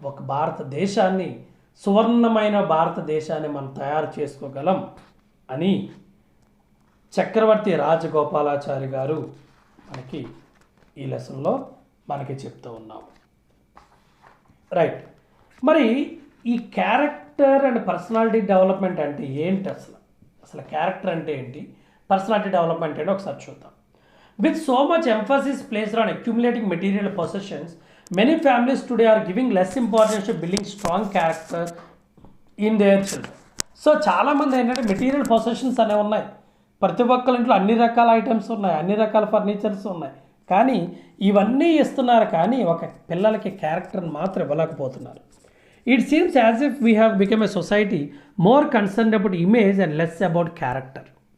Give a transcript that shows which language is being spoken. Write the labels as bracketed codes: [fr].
[te] భారతదేశాన్ని, సువర్ణమైన భారతదేశాన్ని మనం తయారు చేసుకోగలం అని చక్రవర్తి రాజగోపాలాచారి గారు మనకి ఈ లెసన్లో మనకి చెప్తూ ఉన్నాము. రైట్. మరి ఈ క్యారెక్టర్ అండ్ పర్సనాలిటీ డెవలప్మెంట్ అంటే ఏంటి? అసలు క్యారెక్టర్ అంటే ఏంటి, పర్సనాలిటీ డెవలప్మెంట్ అంటే ఒకసారి చూద్దాం. [en] With so much emphasis placed on accumulating material possessions, many families today are giving less importance to building strong character in their children. [te] So చాలామంది ఏంటంటే మెటీరియల్ పొసెషన్స్ అనేవి ఉన్నాయి, ప్రతి ఒక్కరి ఇంట్లో అన్ని రకాల ఐటమ్స్ ఉన్నాయి, అన్ని రకాల ఫర్నిచర్స్ ఉన్నాయి, కానీ ఇవన్నీ ఇస్తున్నారు, కానీ ఒక పిల్లలకి క్యారెక్టర్ని మాత్రం ఇవ్వలేకపోతున్నారు. [en] It seems as if we have become a society more concerned about image and less about character.